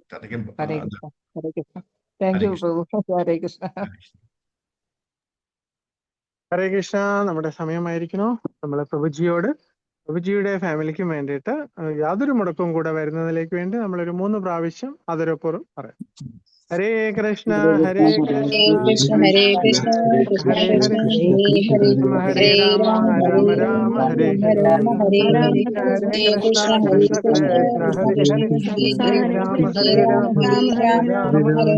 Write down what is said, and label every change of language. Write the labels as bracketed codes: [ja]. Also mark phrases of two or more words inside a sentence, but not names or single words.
[ml] ഹരേ കൃഷ്ണ. നമ്മുടെ സമയമായിരിക്കണോ? നമ്മളെ പ്രഭുജിയുടെ ഫാമിലിക്കും വേണ്ടിയിട്ട് യാതൊരു മുടക്കവും കൂടെ വരുന്നതിലേക്ക് വേണ്ടി നമ്മളൊരു 3 പ്രാവശ്യം അതിരപ്പുറം പറയാം. ഹരേ കൃഷ്ണ ഹരേ കൃഷ്ണ ഹരേ കൃഷ്ണ കൃഷ്ണ ഹരേ കൃഷ്ണ ഹരേ ഹരേ ഹരേ ഹരേ ഹരേ രാമ രാമ രാമ ഹരേ രാമ രാമ ഹരേ രാമ ഹരേ രാമ ഹരേ ഹരേ ഹരേ ഹരേ കൃഷ്ണ കൃഷ്ണ ഹരേ കൃഷ്ണ കൃഷ്ണ കൃഷ്ണ കൃഷ്ണ ഹരേ ഹരേ കൃഷ്ണ ഹരേ ഹരേ ഹരേ രാമ ഹരേ ഹരേ രാമ രാമ രാമ രാമ രാമ